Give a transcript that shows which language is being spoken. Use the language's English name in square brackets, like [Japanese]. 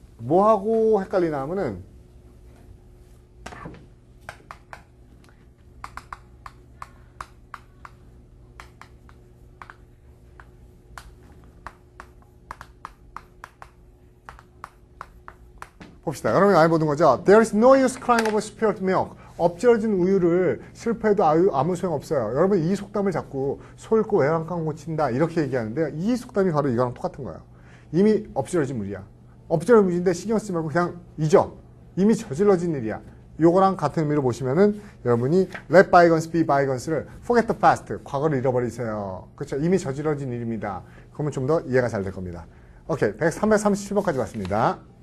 [Korean] 뭐하고 헷갈리나 하면은 봅시다. 여러분이 많이 보는 거죠? [English] There is no use crying over spilled milk. [Korean] 엎질러진 우유를 슬퍼해도 아무 소용없어요. 여러분 이 속담을 자꾸 소 잃고 외양간 고친다 이렇게 얘기하는데 이 속담이 바로 이거랑 똑같은 거예요. 이미 엎질러진 물이야. 엎질러진 물인데 신경 쓰지 말고 그냥 잊어. 이미 저질러진 일이야. 요거랑 같은 의미로 보시면은 여러분이 [English] let bygones be bygones [Korean] 를 [English] forget the past. [Korean] 과거를 잃어버리세요. 그렇죠? 이미 저질러진 일입니다. 그러면 좀 더 이해가 잘 될 겁니다. 오케이. 337번까지 왔습니다.